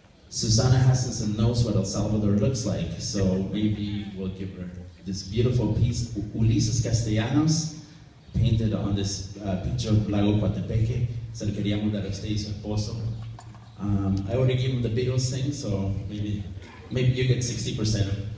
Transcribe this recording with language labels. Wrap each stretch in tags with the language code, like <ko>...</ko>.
<en>Susana Hassan knows what El Salvador looks like, so maybe we'll give her this beautiful piece, Ulises Castellanos, painted on this picture of Lago Coatepeque.</en> <es>Se lo queríamos dar a usted y su esposo.</es> <en>I already gave him the Beatles thing, so maybe you get 60%.</en>